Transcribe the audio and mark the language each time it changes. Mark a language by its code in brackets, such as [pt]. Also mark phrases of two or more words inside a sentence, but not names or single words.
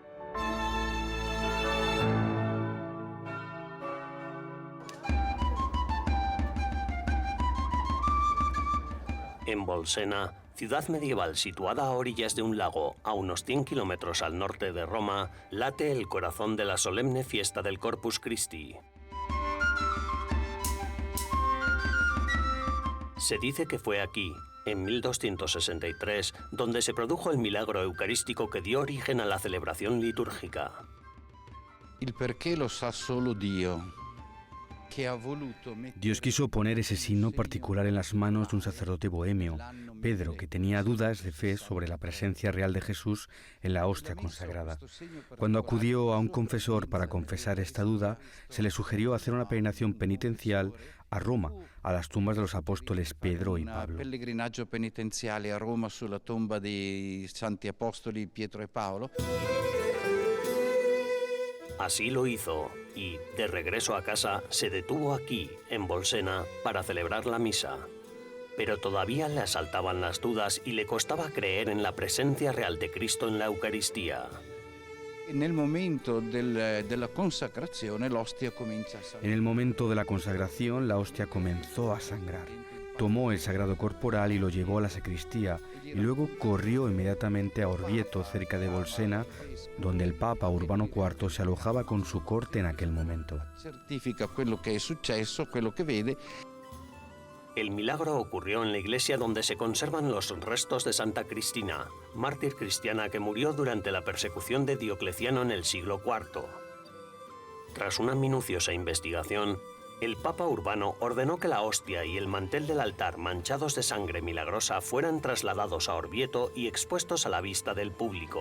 [es] En Bolsena, ciudad medieval situada a orillas de un lago a unos 100 kilómetros al norte de Roma, late el corazón de la solemne fiesta del Corpus Christi. Se dice que fue aquí, en 1263, donde se produjo el milagro eucarístico que dio origen a la celebración litúrgica. [it] El perché lo sa solo Dio. [es] Dios quiso poner ese signo particular en las manos de un sacerdote bohemio, Pedro, que tenía dudas de fe sobre la presencia real de Jesús en la hostia consagrada. Cuando acudió a un confesor para confesar esta duda, se le sugirió hacer una peregrinación penitencial a Roma, a las tumbas de los apóstoles Pedro y Pablo. [it] Un pellegrinaggio penitenziale a Roma sulla tomba dei santi apostoli Pietro e Paolo. [es] Así lo hizo, y, de regreso a casa, se detuvo aquí, en Bolsena, para celebrar la misa. Pero todavía le asaltaban las dudas y le costaba creer en la presencia real de Cristo en la Eucaristía. En el momento [it] della consacrazione l'ostia comincia [es] a sangrar. En el momento de la consagración, la hostia comenzó a sangrar. Tomó el sagrado corporal y lo llevó a la sacristía, y luego corrió inmediatamente a Orvieto, cerca de Bolsena, donde el Papa Urbano IV se alojaba con su corte en aquel momento. [it] Certifica quello che è successo, quello che vede. [es] El milagro ocurrió en la iglesia donde se conservan los restos de Santa Cristina, mártir cristiana que murió durante la persecución de Diocleciano en el siglo IV. Tras una minuciosa investigación, el Papa Urbano ordenó que la hostia y el mantel del altar manchados de sangre milagrosa fueran trasladados a Orvieto y expuestos a la vista del público.